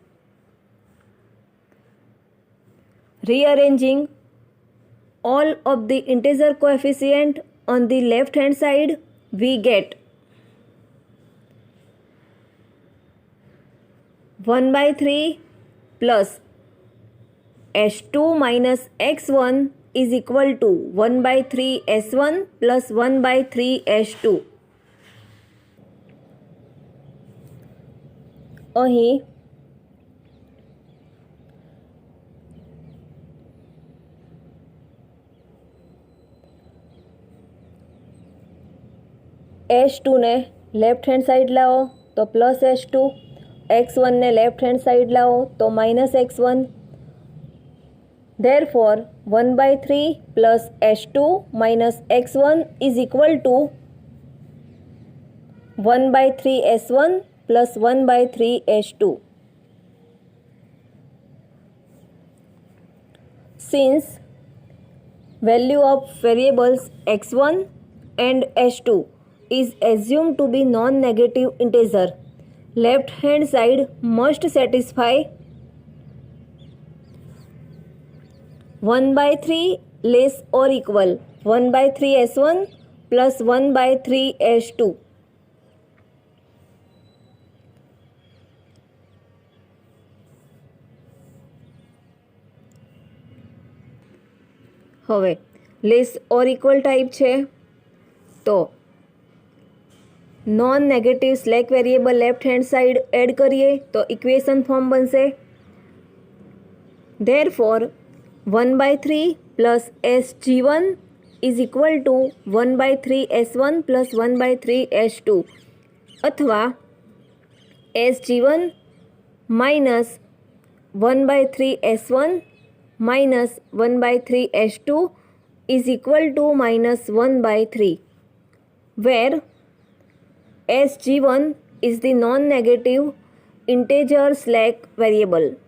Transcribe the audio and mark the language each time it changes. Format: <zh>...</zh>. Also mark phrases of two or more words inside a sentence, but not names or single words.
<en>Rearranging all of the integer coefficient on the left hand side, we get 1 by 3 plus s2 minus x1 is equal to 1 by 3 s1 plus 1 by 3 s2.</en> <gu>અહીં s2 ને</gu> <en>left hand side</en> <gu>લાવો તો પ્લસ s2, x1 ને</gu> <en>left hand side</en> <gu>લાવો તો માઇનસ x1.</gu> <en>Therefore 1 by 3 plus s2 minus x1 is equal to 1 by 3 s1 plus 1 by 3 s2. Since value of variables x1 and s2 is assumed to be non-negative integer, left hand side must satisfy 1 by 3 less or equal 1 by 3 s1 plus 1 by 3 s2.</en> <gu>હવે</gu> <en>less or equal type</en> <gu>છે તો</gu> <en>non negative slack variable left hand side add</en> <gu>કરીએ તો</gu> <en>equation form</en> <gu>બનશે.</gu> <en>Therefore 1 by 3 plus sg1 is equal to 1 by 3 s1 plus 1 by 3 s2 અથવા sg1 minus 1 by 3 s1 minus 1 by 3 s2 is equal to minus 1 by 3, where sg1 is the non-negative integer slack variable.</en>